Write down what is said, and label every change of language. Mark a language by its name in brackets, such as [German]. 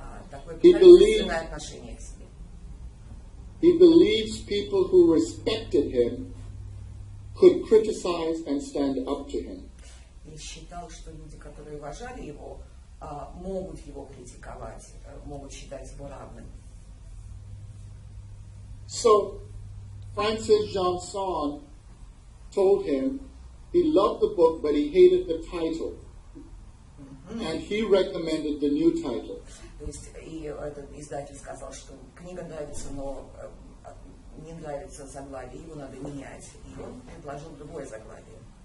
[Russian] Такое покровительственное отношение к себе. [English] He believes people who respected him could criticize and stand up to him. [Russian] И считал, что люди, которые уважали его, могут его критиковать, могут считать его равным. [English] So, Francis Janson told him he loved the book, but he hated the title. And he recommended the new title. [Russian] То есть и этот издатель сказал, что книга нравится, но не нравится заглавие, его надо менять. И он предложил другое заглавие.